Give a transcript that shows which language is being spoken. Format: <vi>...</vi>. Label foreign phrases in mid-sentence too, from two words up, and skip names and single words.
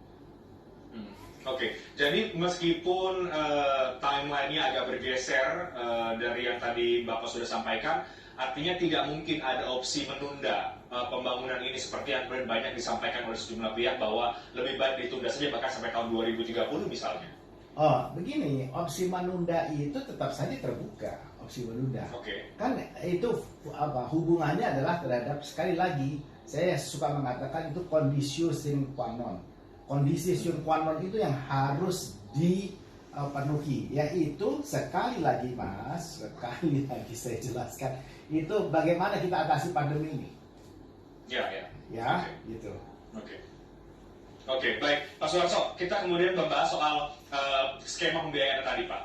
<id>Jadi meskipun timeline-nya agak bergeser dari yang tadi Bapak sudah sampaikan, artinya tidak mungkin ada opsi menunda pembangunan ini seperti yang banyak disampaikan oleh sejumlah pihak bahwa lebih baik ditunda saja bahkan sampai tahun 2030 misalnya. Begini, opsi menunda itu tetap saja terbuka, opsi menunda. Kan itu hubungannya adalah terhadap, sekali lagi saya suka mengatakan itu</id> <la>conditio sine qua non.</la> <id>Kondisi</id> <la>sine qua non</la> <id>itu yang harus dipenuhi, yaitu sekali lagi saya jelaskan, itu bagaimana kita atasi pandemi ini. Gitu. Oke, baik Pak Suharso, kita kemudian membahas soal skema pembiayaan tadi Pak.</id>